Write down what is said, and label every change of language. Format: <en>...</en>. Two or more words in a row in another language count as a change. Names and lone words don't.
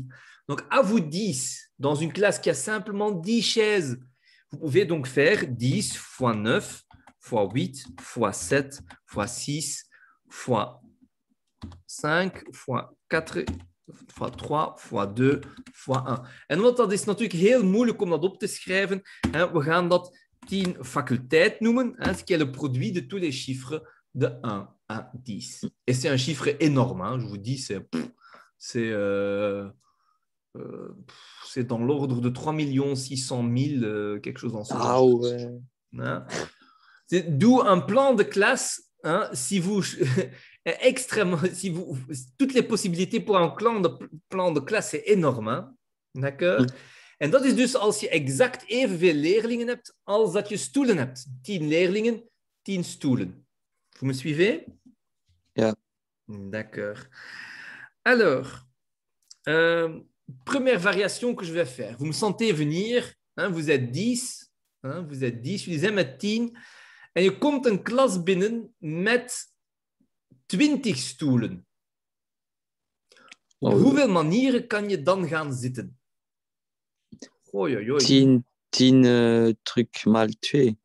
<fr>Donc, à vous 10, dans une classe qui a simplement 10 chaises, vous pouvez donc faire 10 fois 9 fois 8 fois 7 fois 6 fois 5 fois 4 fois 3 fois 2 fois 1.</fr> <nl>En want dat is natuurlijk heel moeilijk om dat op te schrijven. We gaan dat 10 faculteit noemen,</nl> <fr>ce qui est le produit de tous les chiffres de 1 à 10. Et c'est un chiffre énorme, je vous dis, c'est dans l'ordre de 3 600 000, quelque chose en ce genre. Ah ouais. D'où un plan de classe, toutes les possibilités pour un plan de klas c'est énorme. D'accord?</fr> <nl>En dat is dus als je exact evenveel leerlingen hebt als dat je stoelen hebt. 10 leerlingen, 10 stoelen.</nl> <fr>Vous me suivez?</fr> <nl>Ja.</nl> <fr>D'accord. Alors, première variation que je vais faire. Vous me sentez venir, vous êtes 10,</fr> <nl>jullie zijn met 10 en je komt een klas binnen met 20 stoelen. Op hoeveel manieren kan je dan gaan zitten? 10 trucs mal 2.</nl>